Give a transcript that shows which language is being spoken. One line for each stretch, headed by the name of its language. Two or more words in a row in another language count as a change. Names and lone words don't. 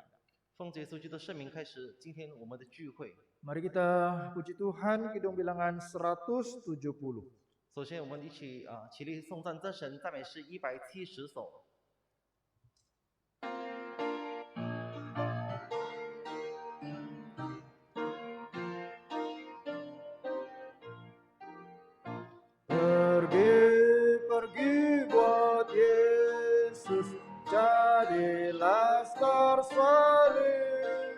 Chinese: 奉主耶稣基督的圣名开始今天我们的聚会。
Indonesian: Mari kita puji Tuhan, Kidung Bilangan 170.
Chinese: 首先，我们一起起立颂赞真神，赞美诗170首。
Indonesian: Pergi buat Yesus, jadi laskar salib.